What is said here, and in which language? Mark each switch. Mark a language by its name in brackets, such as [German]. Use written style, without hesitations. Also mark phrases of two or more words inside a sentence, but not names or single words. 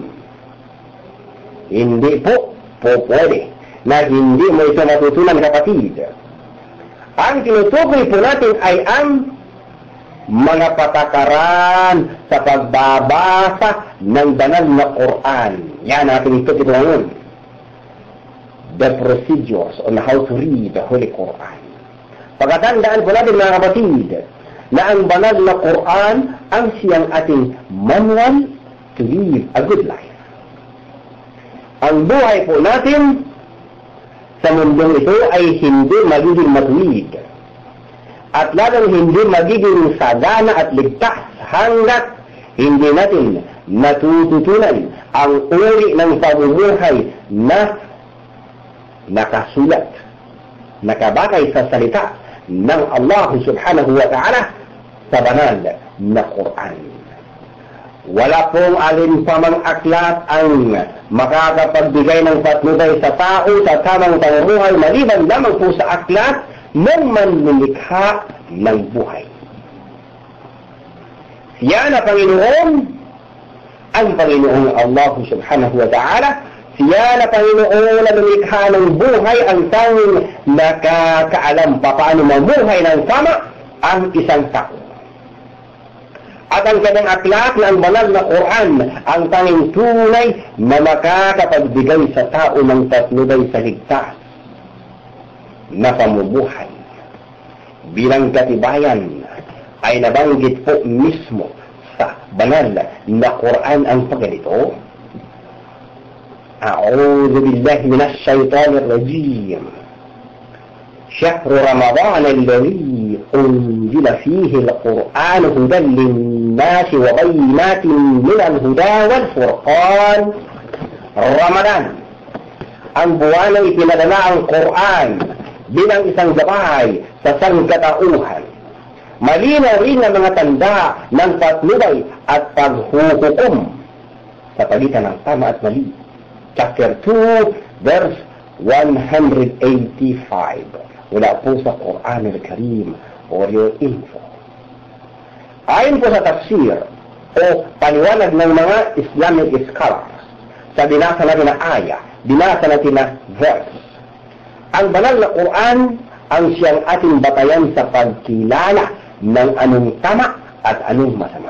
[Filipino] Hindi po pwede na hindi mo ito matutunan, kapatid. Ang tinutukoy po natin ay ang mga patakaran sa pagbabasa ng banal na Quran. Yan ang ating ito ngayon. [English] The procedures on how to read the Holy Quran. [Filipino] Pagkatandaan po natin mga kapatid, na ang banal na Quran ang siyang ating [English] manual to live a good life. [Filipino] Ang buhay po natin sa mundong ito ay hindi magiging matuwid at lalong hindi magiging sagana at ligtas hanggat hindi natin natututunan ang uri ng pamumuhay na nakasulat, nakabakay sa salita ng Allah [Arabic] سبحانه وتعالى [Filipino] sa banal na Quran. Wala pong alinpamang aklat ang makakapagbigay ng patnubay sa tao sa tamang pamumuhay maliban lamang po sa aklat ng manlilikha ng buhay. Siya na Panginoon, ang Panginoong Allah [Arabic] سبحانه وتعالى. [Filipino] Siya na Panginoon na lumikha ng buhay, ang tanging nakakaalam paano mamuhay ng tama ang isang tao. At ang kanyang aklat na ang banal na Quran, ang tanging tunay na makakapagbigay sa tao ng patnubay sa ligtas na pamumuhay. Bilang katibayan ay nabanggit po mismo sa banal na Quran ang pagganito. [Arabic] أعوذ بالله من الشيطان الرجيم. شهر رمضان الذي أنزل فيه القرآن هدى للناس وبينات من الهدى والفرقان. [Filipino] Ramadan, ang buwan na ipinadala ang Quran bilang isang gabay sa sangkatauhan. Malinaw rin ang mga tanda ng patnubay at paghuhukom sa pagitan ng tama at mali. [English] Chapter 2, verse 185. [Filipino] Wala po sa Quran al-Karim [English] for your info. [Filipino] Ayon po sa tafsir o paliwanag ng mga [English] Islamic scholars, [Filipino] sa binasa natin na aya, binasa natin na verse, ang banal na Quran ang siyang ating batayan sa pagkilala ng anong tama at anong masama.